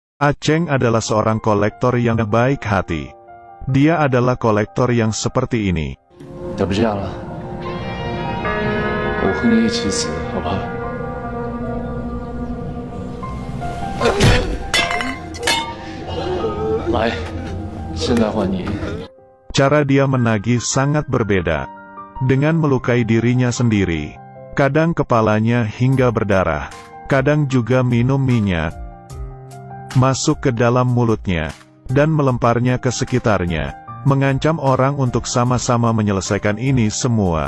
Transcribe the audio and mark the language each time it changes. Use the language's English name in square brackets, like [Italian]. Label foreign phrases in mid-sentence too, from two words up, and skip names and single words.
[Indonesian] Aceng adalah seorang kolektor yang baik hati. Dia adalah kolektor yang seperti ini. [Chinese] 要不这样了，我和你一起死，好不好？来，现在换你。 [Indonesian] Cara dia menagih sangat berbeda. Dengan melukai dirinya sendiri. Kadang kepalanya hingga berdarah. Kadang juga minum minyak. Masuk ke dalam mulutnya. Dan melemparnya ke sekitarnya. Mengancam orang untuk sama-sama menyelesaikan ini semua.